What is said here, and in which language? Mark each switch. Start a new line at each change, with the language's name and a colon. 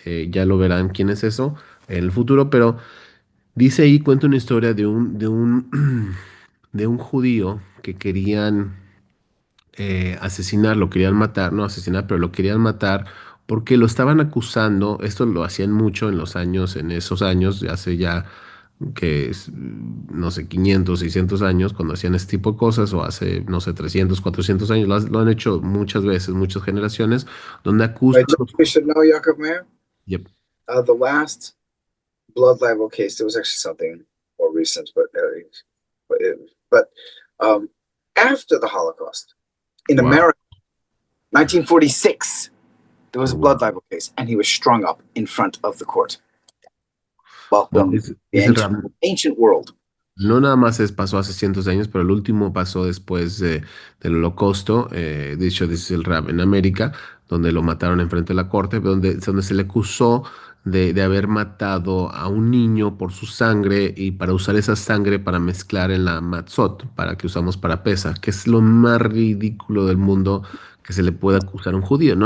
Spanish: Ya lo verán quién es eso en el futuro, pero dice ahí, cuenta una historia de un judío que querían asesinar, lo querían matar, no asesinar, pero lo querían matar porque lo estaban acusando. Esto lo hacían mucho en esos años, hace ya no sé, 500 600 años, cuando hacían este tipo de cosas, o hace, no sé, 300 400 años, lo han hecho muchas veces, muchas generaciones, donde acusan.
English: Right, we should know, Yaakov Meir. Yep. The last blood libel case, there was actually something more recent, but after the Holocaust in Wow. America, 1946, there was a blood Wow. libel case, and he was strung up in front of the court. Welcome
Spanish: Dice
English: to the
Spanish: el Rab,
English: ancient world.
Spanish: no nada más pasó hace cientos de años, pero el último pasó después del Holocausto, dicho dice el Rab, en América, donde lo mataron enfrente de la corte, donde se le acusó de haber matado a un niño por su sangre y para usar esa sangre para mezclar en la matzot, para que usamos para pesa, que es lo más ridículo del mundo que se le puede acusar a un judío.